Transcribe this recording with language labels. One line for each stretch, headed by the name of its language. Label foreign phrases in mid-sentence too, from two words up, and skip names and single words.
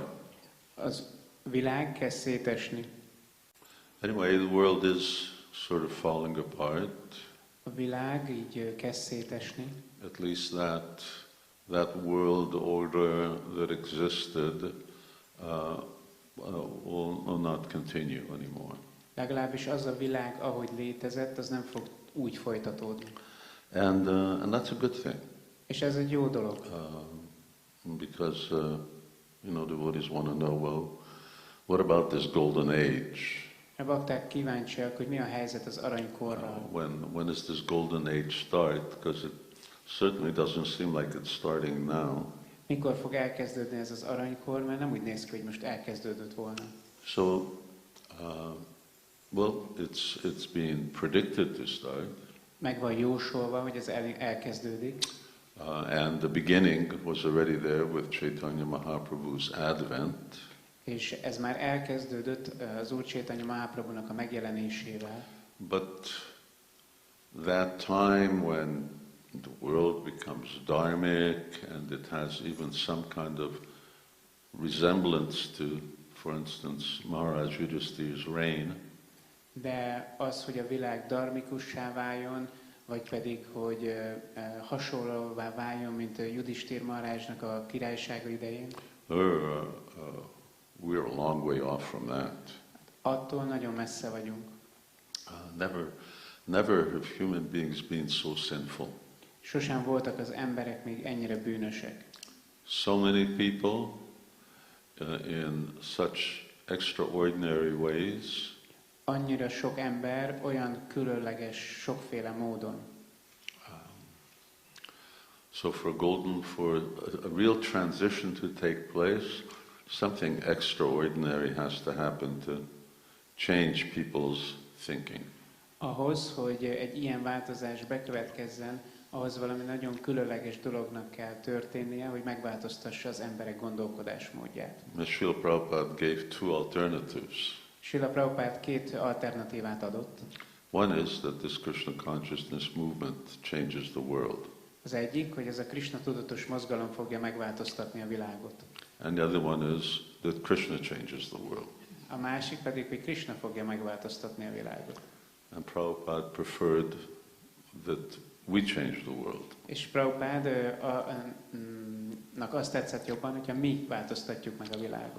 Hungarian: Az világ kezd szétesni.
English: Anyway, the world is sort of falling apart,
Hungarian: a világ így kezd szétesni,
English: at least that world order that existed will not continue anymore.
Hungarian: legalábbis az a világ, ahogy létezett, az nem fog úgy folytatódni.
English: And that's a good thing.
Hungarian: És ez egy jó dolog.
English: Because, devotees want to know, well, what about this golden age?
Hungarian: A bakták kíváncsiak, hogy mi a helyzet az aranykorral.
English: When does this golden age start? Because it certainly doesn't seem like it's starting now.
Hungarian: Mikor fog elkezdődni ez az aranykor, mert nem úgy néz ki, hogy most elkezdődött volna.
English: So, it's been predicted to start.
Hungarian: Meg van jósolva, hogy ez elkezdődik.
English: And the beginning was already there with Chaitanya Mahaprabhu's advent.
Hungarian: És ez már elkezdődött az Úr Chaitanya Mahaprabhunak a megjelenésével.
English: But that time when the world becomes dharmic and it has even some kind of resemblance to, for instance, Maharaj Yudhishthir's reign.
Hungarian: De az, hogy a világ dharmikussá váljon, vagy pedig, hogy hasonlóvá váljon, mint a Yudhishthir Maharajnak a királysága idején.
English: We're a long way off from that.
Hungarian: Attól nagyon messze vagyunk.
English: Never have human beings been so sinful.
Hungarian: Sosem voltak az emberek még ennyire bűnösek.
English: So many people in such extraordinary ways.
Hungarian: Annyira sok ember olyan különleges, sokféle módon.
English: So for a real transition to take place, something extraordinary has to happen to change people's thinking.
Hungarian: Ahhoz, hogy egy ilyen változás bekövetkezzen, ahhoz valami nagyon különleges dolognak kell történnie, hogy megváltoztassa az emberek gondolkodásmódját.
English: Sríla Prabhupáda gave two alternatives.
Hungarian: Sríla Prabhupáda két alternatívát adott.
English: One is that this Krishna consciousness movement changes the world.
Hungarian: Az egyik, hogy ez a Krisna-tudatos mozgalom fogja megváltoztatni a világot.
English: And the other one is that Krishna changes the world.
Hungarian: A másik pedig, hogy Krishna fogja megváltoztatni a világot.
English: And Prabhupada preferred that we change the world.
Hungarian: És Prabhupádának azt tetszett jobban, hogyha mi változtatjuk meg a világot.